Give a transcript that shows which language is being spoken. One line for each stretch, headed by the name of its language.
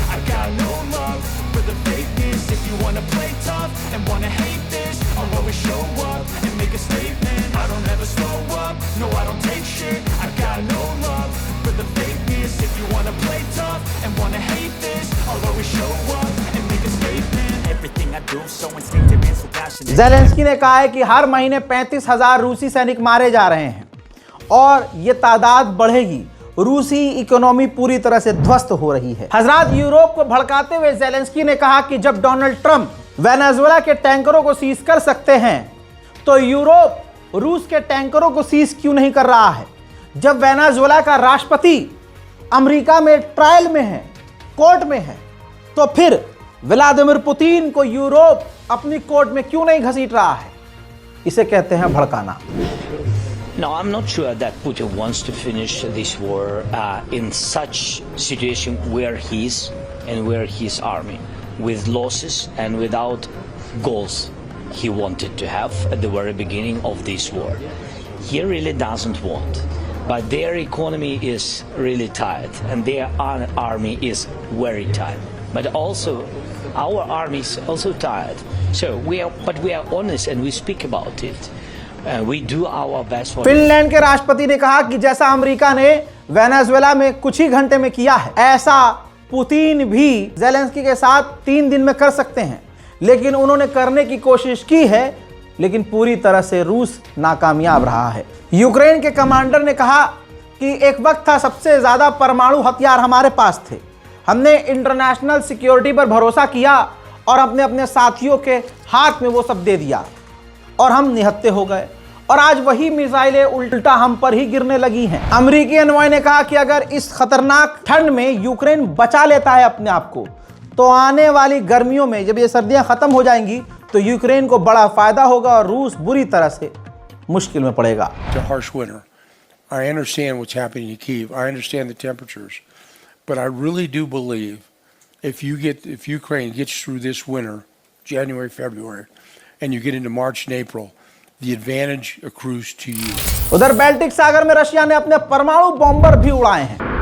English: I got no love for the fakeness. If you wanna play tough and wanna hate this, I'll always show up and make a statement. I don't ever slow up, no I don't take shit. I got no love for the fakeness. If you wanna play tough and wanna hate this, I'll always show up and make a statement. Everything I do so instinctive and so passionate.
Hindi: Zelensky ने कहा है कि हर महीने 35,000 रूसी सैनिक मारे जा रहे हैं और ये तादाद बढ़ेगी। रूसी इकोनॉमी पूरी तरह से ध्वस्त हो रही है। हजरात, यूरोप को भड़काते हुए ज़ेलेंस्की ने कहा कि जब डोनाल्ड ट्रंप वेनेजुएला के टैंकरों को सीज कर सकते हैं तो यूरोप रूस के टैंकरों को सीज क्यों नहीं कर रहा है। जब वेनेजुएला का राष्ट्रपति अमेरिका में ट्रायल में है, कोर्ट में है, तो फिर व्लादिमीर पुतिन को यूरोप अपनी कोर्ट में क्यों नहीं घसीट रहा है। इसे कहते हैं भड़काना।
English: No, I'm not sure that Putin wants to finish this war in such situation where he is and where his army, with losses and without goals he wanted to have at the very beginning of this war. He really doesn't want, but their economy is really tight and their army is very tight. But also, our army is also tired. So we are honest and we speak about it. We do our best for it.
Hindi: Finland के राष्ट्रपति ने कहा कि जैसा America ने Venezuela में कुछ ही घंटे में किया है, ऐसा पुतिन भी ज़ेलेंस्की के साथ 3 दिन में कर सकते हैं। लेकिन उन्होंने करने की कोशिश की है, लेकिन पूरी तरह से रूस नाकामयाब रहा है। यूक्रेन के कमांडर ने कहा कि एक वक्त था सबसे ज्यादा परमाणु हथियार हमारे पास थे, हमने इंटरनेशनल सिक्योरिटी पर भरोसा किया और अपने अपने साथियों के हाथ में वो सब दे दिया और हम निहत्थे हो गए, और आज वही मिसाइलें उल्टा हम पर ही गिरने लगी हैं। अमेरिकी एनवॉय ने कहा कि अगर इस खतरनाक ठंड में यूक्रेन बचा लेता है अपने आप को, तो आने वाली गर्मियों में जब ये सर्दियां खत्म हो जाएंगी तो यूक्रेन को बड़ा फायदा होगा और रूस बुरी तरह से मुश्किल में पड़ेगा।
English: It's a harsh winter. I understand what's happening in Kyiv. I understand the temperatures. But I really do believe if Ukraine gets through this winter, January, February, and you get into March and April, the advantage accrues to you.
Hindi: उधर Baltic सागर में Russia ने अपने परमाणु bomber भी उड़ाए हैं।